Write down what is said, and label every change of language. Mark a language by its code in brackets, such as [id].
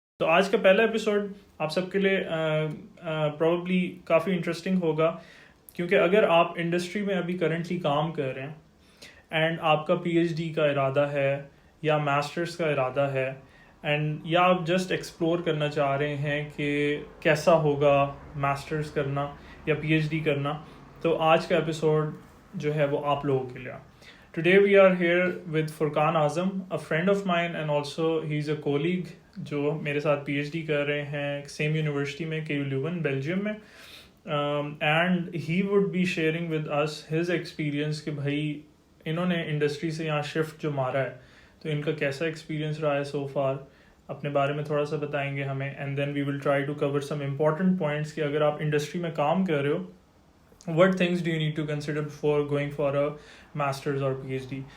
[ur] تو آج کا پہلا ایپیسوڈ آپ سب کے لیے پروبیبلی کافی انٹرسٹنگ ہوگا، کیونکہ اگر آپ انڈسٹری میں ابھی کرنٹلی کام کر رہے ہیں اینڈ آپ کا پی ایچ ڈی کا ارادہ ہے یا ماسٹرس کا ارادہ ہے اینڈ یا آپ جسٹ ایکسپلور کرنا چاہ رہے ہیں کہ کیسا ہوگا ماسٹرس کرنا یا پی ایچ ڈی کرنا، تو آج کا ایپیسوڈ جو ہے وہ آپ لوگوں کے لیے. [en] Today we are here with Furqan Azam, a friend of mine and also he's a colleague [ur] جو میرے ساتھ پی ایچ ڈی کر رہے ہیں سیم یونیورسٹی میں KU Leuven بیلجیم میں. [en] and he will be sharing with us his experience [ur] کہ بھائی انہوں نے انڈسٹری سے یہاں شفٹ جو مارا ہے تو ان کا کیسا ایکسپیرئنس رہا ہے سو فار، اپنے بارے میں تھوڑا سا بتائیں گے ہمیں. [en] and then we will try to cover some important points [ur] کہ اگر آپ انڈسٹری میں کام کر رہے ہو [en] what things do you need to consider before going for a masters or PhD.